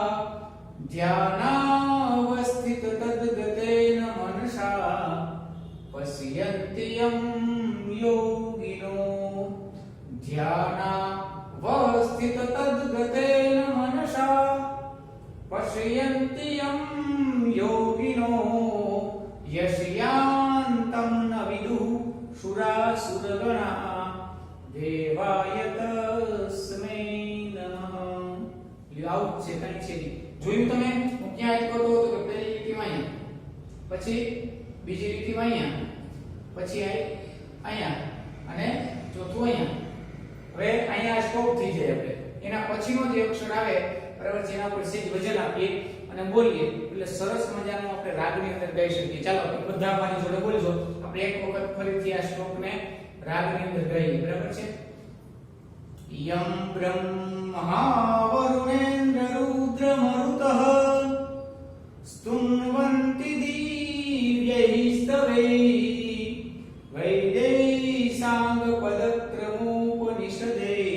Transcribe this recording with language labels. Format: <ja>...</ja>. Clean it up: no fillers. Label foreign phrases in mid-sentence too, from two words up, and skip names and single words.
<sa>ध्यानावस्थिततद्गतेन मनसा पश्यन्ति यं योगिनो ध्यानावस्थिततद्गतेन मनसा पश्यन्ति यं योगिनो यस्यान्तं न विदुः सुरासुरगणाः देवाय तस्मै नमः।</sa> <gu>આવું છે કઈ છે જોયું તમે? હું ક્યાં અટકો તો પહેલી લીટીમાં અહીંયા, પછી બીજી લીટીમાં અહીંયા, પછી અહીંયા અને ચોથું અહીંયા। હવે અહીંયા સ્ટોપ થઈ જાય આપણે, એના પછીનો જે અક્ષર આવે બરાબર જેના પર સેજ વજન આપીએ અને બોલીએ એટલે સરસ મજાનો આપણે રાગની અંદર ગાઈ શકીએ। ચાલો બધા મારી જોડે બોલજો, આપણે એક વખત ફરીથી આ શ્લોકને રાગની અંદર ગાઈએ, બરાબર છે?</gu> <sa>यं ब्रह्मा वरुणेन्द्र रुद्रमरुतः स्तुन्वन्ति दिव्यैस्तवे वैदेहीसाङ्गपदक्रमोपनिषदे</sa>